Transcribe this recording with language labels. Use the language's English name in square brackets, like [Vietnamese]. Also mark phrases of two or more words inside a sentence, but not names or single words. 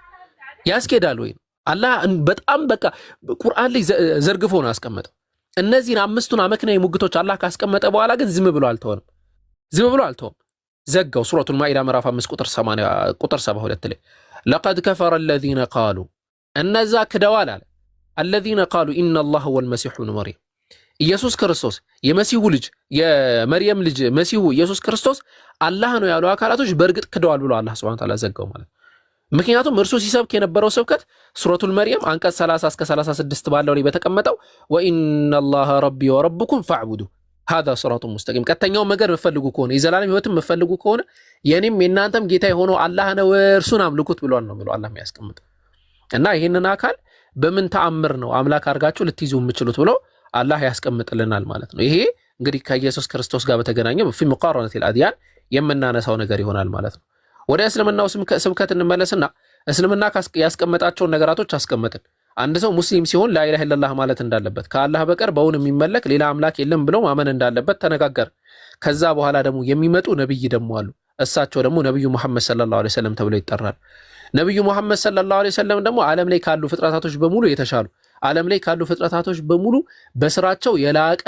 [Amharic] ያስኬዳል ወይ? አላህ በጣም በቃ ቁርአን ላይ ዘርግፎ ነው ያስቀመጠው። እነዚህን አምስቱን አመክንያዊ ሙግቶች አላህ ካስቀመጠ በኋላ ግን ዝም ብሎ አልተወም። ዘጋው። ሱረቱል ማኢዳ ምዕራፍ 5 ቁጥር 72 ላይ [Arabic] لقد كفر الذين قالوا [Amharic] እነዛ ክደዋል አለ [Arabic] الذين قالوا إن الله هو المسيح ابن مريم [Amharic] ኢየሱስ ክርስቶስ የመሲሁ ልጅ የመርየም ልጅ መሲሁ ኢየሱስ ክርስቶስ አላህ ነው ያሉ አካላቶች በእርግጥ ክደዋል ብሎ አላህ [Arabic] سبحانه وتعالى [Amharic] ዘጋው ማለት። ምክንያቱም እርሱ ሲሰብክ የነበረው ስብከት ሱረቱል መርየም አንቀጽ 30 እስከ 36 ባለው ላይ በተቀመጠው [Arabic] وإن الله ربي وربكم فاعبدوه هذا صراط مستقيم [Amharic] ቀጥተኛው ነገር መፈልጉ ከሆነ የዘላለም ህይወትን መፈልጉ ከሆነ የኔም የናንተም ጌታ የሆነው አላህ ነው እርሱን አምልኩት ብሏል ነው የሚለው አላህ የሚያስቀምጥ እና ይሄንን አካል በምን ተአምር ነው አምላክ አድርጋችሁ ልትይዙ የምትችሉት ብሎ አላህ ያስቀምጥልናል ማለት ነው። ይሄ እንግዲህ ከኢየሱስ ክርስቶስ ጋር በተገናኘ [Arabic] في مقارنة الأديان [Amharic] የምናነሳው ነገር ይሆናል ማለት ነው። ወደ እስልምናው ስብከት እንመለስና እስልምና ያስቀመጣቸውን ነገራቶች አስቀመጥን። አንድ ሰው ሙስሊም ሲሆን [Arabic] لا إله إلا الله [Amharic] ማለት እንዳለበት ከአላህ በቀር በእውን የሚመለክ ሌላ አምላክ የለም ብሎ ማመን እንዳለበት ተነጋገር። ከዛ በኋላ ደግሞ የሚመጡ ነብይ ደግሞ አሉ። እሳቸው ደግሞ ነብዩ መሐመድ [Arabic] صلى الله عليه وسلم [Amharic] ተብለው ይጠራል። ነብዩ መሐመድ [Arabic] صلى الله عليه وسلم [Amharic] ደግሞ ዓለም ላይ ካሉ ፍጥረታቶች በሙሉ የተሻሉ ዓለም ላይ ካሉ ፍጥረታቶች በሙሉ በስራቸው የላቀን